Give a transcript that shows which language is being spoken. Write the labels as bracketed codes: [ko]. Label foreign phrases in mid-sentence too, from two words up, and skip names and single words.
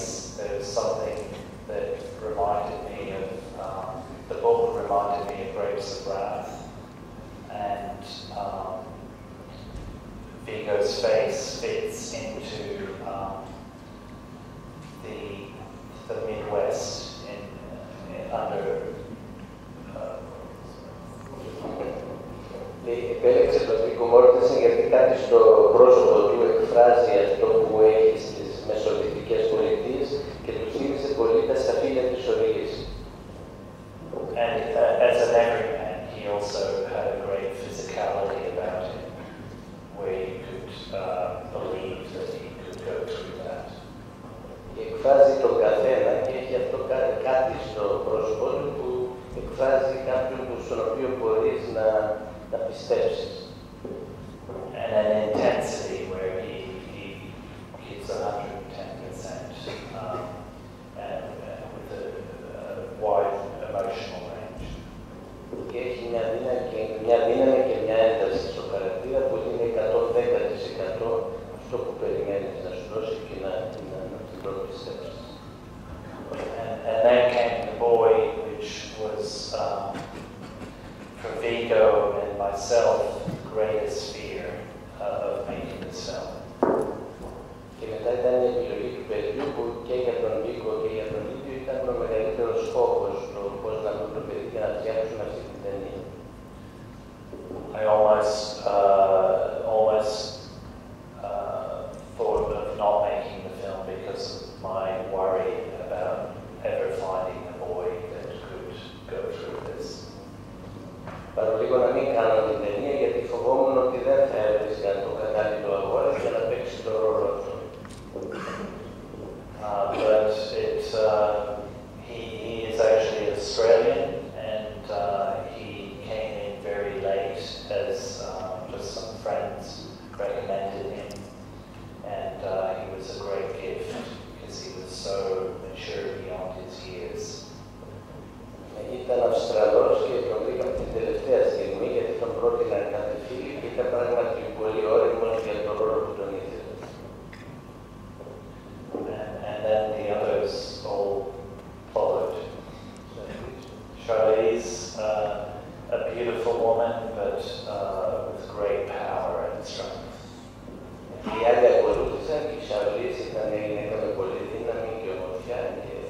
[en] There was something that reminded me of, the book reminded me of Grapes of Wrath. And Viggo's face fits into the Midwest under. [el] Επέλεξε τον Βίγκο Μόρτενσεν γιατί κάτι στο πρόσωπο του εκφράζει αυτό που έχει στις μεσολυτικές πολιτείες και του θύμισε πολύ τα σταφύλια της οργής. [en] And as an everyman, he also had a great physicality about him, where you could believe that he could go through that. [el] Και εκφράζει τον καθένα και έχει αυτό κάτι στο πρόσωπό του που εκφράζει κάποιον στον οποίο μπορείς να πιστέψεις. [en] And an intensity where he gives 110% and with a wide emotional range. [el] Και έχει μια δύναμη και μια ένταση στο χαρακτήρα που είναι 110% αυτό που περιμένεις να σου δώσει και να το πιστέψεις. [en] And then came The Boy, which was for Viggo and myself the greatest fear of making this film. [el] Και μετά ήταν η επιλογή του παιδιού που και για τον Βίγκο και για τον ίδιο ήταν ο μεγαλύτερος φόβος το πώς να βρουν το παιδί και να φτιάξουν αυτή την ταινία. [en] I almost thought of not making the film because of my worry about ever finding a boy that could go through this. [el] Παρολίγο να μην κάνω την ταινία γιατί φοβόμουν ότι δεν θα έβρισκα το κατάλληλο αγόρι για να παίξει το ρόλο αυτό. [en] But he is actually Australian and he came in very late as just some friends recommended him and he was a great gift because he was so mature beyond his years. [el] Ήταν Αυστραλός και τον βρήκαμε την τελευταία στιγμή γιατί τον πρότειναν κάθε φίλοι και ήταν πράγματι πολύ όριμος για τον ρόλο που τον ήθελε. [en] And then the others all followed. Charlize, a beautiful woman, but with great power and strength. [el] Οι άλλοι ακολούθησαν και η Charlize ήταν μια γυναίκα με πολύ δύναμη και ομορφιά